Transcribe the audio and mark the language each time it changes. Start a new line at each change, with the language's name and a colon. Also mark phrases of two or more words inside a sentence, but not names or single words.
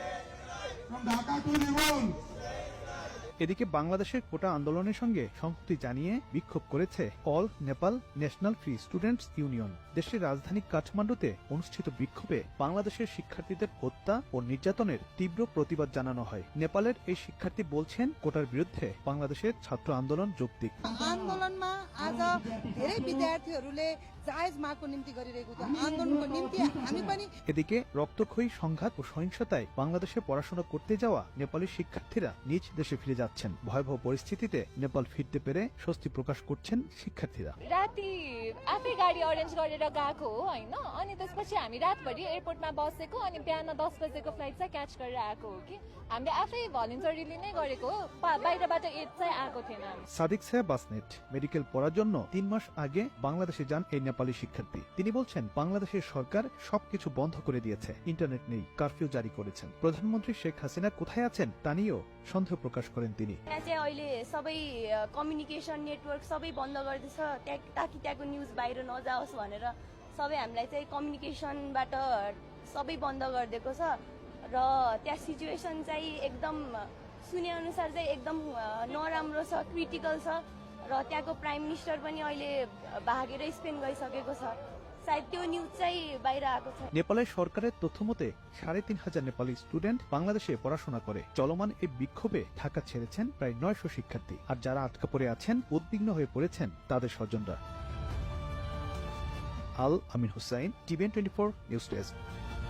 Bangla: এদিকে বাংলাদেশের কোটা আন্দোলনের সঙ্গে সংহতি জানিয়ে বিক্ষোভ করেছে অল নেপাল ন্যাশনাল ফ্রি স্টুডেন্টস ইউনিয়ন। দেশের রাজধানী কাঠমান্ডুতে অনুষ্ঠিত বিক্ষোভে বাংলাদেশের শিক্ষার্থীদের হত্যা ও নির্যাতনের তীব্র প্রতিবাদ জানানো হয়। নেপালের এই শিক্ষার্থী বলছেন, কোটার বিরুদ্ধে বাংলাদেশের ছাত্র আন্দোলন যৌক্তিক।
Nepali: आन्दोलनमा आज धेरै विद्यार्थीहरूले जायज मागको निम्ति गरिरहेको थियो। आन्दोलनको निम्ति हामी पनि।
Bangla: এদিকে রক্তক্ষয়ী সংঘাত ও সহিংসতায় বাংলাদেশে পড়াশোনা করতে যাওয়া নেপালি শিক্ষার্থীরা নিজ দেশে ফিরে যাচ্ছেন। ভয়াবহ পরিস্থিতিতে নেপাল ফিরতে পেরে স্বস্তি প্রকাশ করছেন শিক্ষার্থীরা।
Nepali: राति आफै गाडी अरेन्ज गरेर गएको हो हैन, अनि त्यसपछि हामी रातभरि एयरपोर्टमा बसेको, अनि बिहान 10 बजेको फ्लाइट चाहिँ क्याच गरेर आएको हो कि हामीले आफै भलन्टरीली नै गरेको हो, बाहिरबाट एड चाहिँ आएको थिएन।
Bangla: সাদিক সাহেব বাসনেট মেডিকেল পড়ার জন্য ৩ মাস আগে বাংলাদেশে যান এই নেপালি শিক্ষার্থী। তিনি বলছেন, বাংলাদেশের সরকার সবকিছু বন্ধ করে দিয়েছে, ইন্টারনেট নেই, কারফিউ জারি করেছেন। প্রধানমন্ত্রী শেখ হাসিনা কোথায় আছেন তা নিয়েও সন্দেহ প্রকাশ করেন তিনি।
Nepali: अहिले सबै
English: communication network
Nepali: सबै बन्द गर्दैछ ताकि त्यहाँको न्युज बाहिर नजाओस् भनेर सबै हामीलाई चाहिँ कम्युनिकेसनबाट सबै बन्द गरिदिएको छ र त्यहाँ सिचुएसन चाहिँ एकदम सुने अनुसार चाहिँ एकदम नराम्रो छ, क्रिटिकल छ र त्यहाँको
English: prime minister
Nepali: पनि अहिले भागेर स्पेन गइसकेको छ। सायद त्यो न्युज चाहिँ बाहिर आएको छ।
Bangla: নেপালের সরকারের তথ্য মতে ৩৫০০ নেপালি স্টুডেন্ট বাংলাদেশে পড়াশোনা করে। চলমান এই বিক্ষোভে ঢাকা ছেড়েছেন প্রায় ৯০০ শিক্ষার্থী। আর যারা আটকা পড়ে আছেন, উদ্বিগ্ন হয়ে পড়েছেন তাদের স্বজনরা। আল আমিন হুসাইন, টিভিএন 24 নিউজ ডেস্ক।